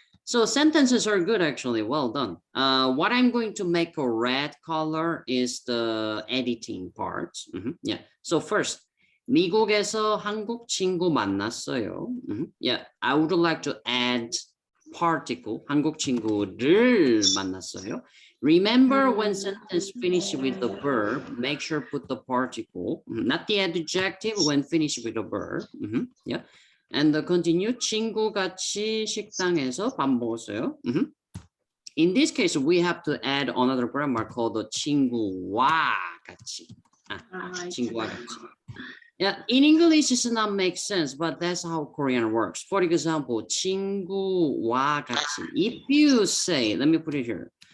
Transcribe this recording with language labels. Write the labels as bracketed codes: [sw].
[en] So sentences are good, actually. Well done. What I'm going to make a red color is the editing part. Yeah. So first, [ko] 미국에서 한국 친구 만났어요. [en] Yeah, I would like to add particle, [ko] 한국 친구를 만났어요. [en] Remember when sentence finish with the verb, make sure put the particle, not the adjective when finished with the verb. Yeah. And continue. [ko] 친구 같이 식당에서 밥 먹었어요. [en] In this case, we have to add another grammar called the [ko] 친구와 같이. 친구와 같이. [en] Yeah, in English, it does not make sense, but that's how Korean works. For example, [ko] 친구와 같이. [en] If you say, let me put it here.